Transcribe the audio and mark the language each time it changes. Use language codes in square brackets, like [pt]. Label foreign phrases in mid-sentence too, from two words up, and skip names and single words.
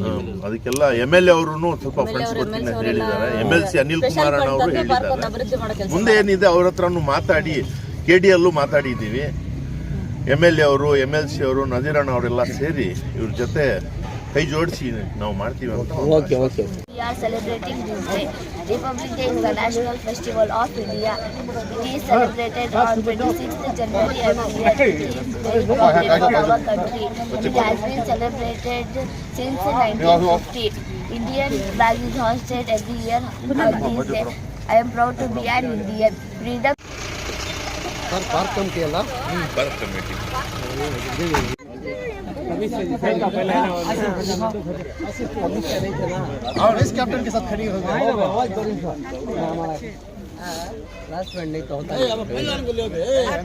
[kn] ಅದಕ್ಕೆಲ್ಲ MLA ಅವರು ಸ್ವಲ್ಪ ಫಂಡ್ಸ್ ಕೊಡ್ತೀನಿ ಅಂತ ಹೇಳಿದ್ದಾರೆ. MLC ಅನಿಲ್ ಕುಮಾರ್ ಅವರು ಹೇಳಿದ್ದಾರೆ. ಮುಂದೆ ಏನಿದೆ ಅವ್ರ ಹತ್ರನು ಮಾತಾಡಿ, KDಯಲ್ಲೂ ಮಾತಾಡಿದ್ದೀವಿ. MLA ಅವರು, MLC ಅವರು, ನಜೀರಣ್ಣ ಅವರೆಲ್ಲ ಸೇರಿ ಇವ್ರ ಜೊತೆ ಕೈ ಜೋಡಿಸಿ ನಾವು ಮಾಡ್ತೀವಿ ಅಂತ. [en] We are celebrating this day. Republic Day is the national festival of India. It is celebrated on 26th January every year. It is very important for our country. It has been celebrated since 1950. Indian flag is hoisted every year on this day. I am proud to be an Indian. Freedom. park committee [kn] ಅಲ್ಲ, [hi] वाइस कैप्टन के साथ खड़ी हो गई।